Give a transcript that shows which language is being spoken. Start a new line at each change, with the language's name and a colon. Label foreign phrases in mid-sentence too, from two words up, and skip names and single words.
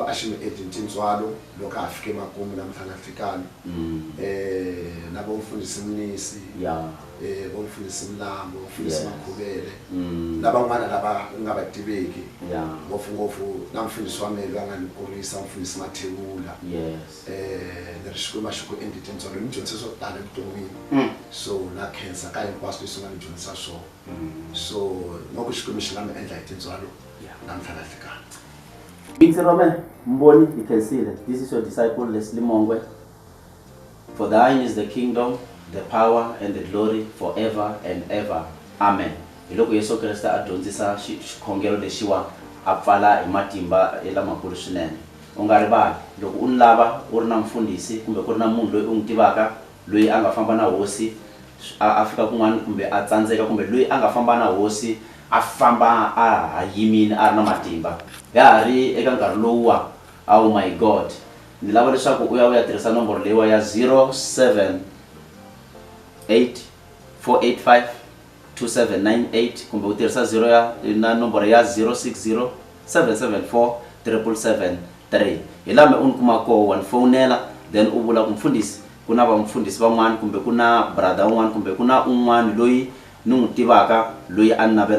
Tsonga: a xi mi endli tintswalo loko a fike makumu namuntlha nga fikani na vamfundhisi Mnisi vamfundhisi Mlambo vamfundhisi Makhuvele na van'wana lava nga va tiveki ngopfungopfu na mfundhisi wa mehe loyi a nga ni kurisa mfundhisi Mathewula ni ri Xikwembu a xi ku endli tintswalo ni dyondzise swo tala evuton'wini so na khensa ka hinkwaswo leswi nga ni dyondzisa swona so loko Xikwembu xi nga mi endla hi tintswalo namuntlha nga fikani.
English: Big Roman, Mboni, you can see that this is your disciple Leslie Mongwe. For thine is the kingdom, the power, and the glory forever and ever. Amen.
Tsonga: Iloko Yesu Krista adyondzisa xikhongelo lexiwa a pfala hi matimba lamakulu swinene. U nga rivali loko u lava u ri na mfundhisi kumbe ku ri na munhu loyi u n'wi tivaka loyi a nga famba na hosi a fika kun'wana kumbe a tsandzeka kumbe loyi a nga famba na hosi a famba a yimini a ri na matimba ya ha ri eka nkarhi lowuwa
English: oh my god
Tsonga: ni lava leswaku u ya tirhisa nomboro leyiwa ya 078 485 2798 kumbe u tirhisa 0 na nomboro ya 060 774 773 hi lame u ni kuma koho wa ni fonela then u vula ku mfundhisi ku na vamfundhisi van'wana kumbe ku na brother un'wana kumbe ku na un'wana loyi ni n'wi tivaka loyi a ni navela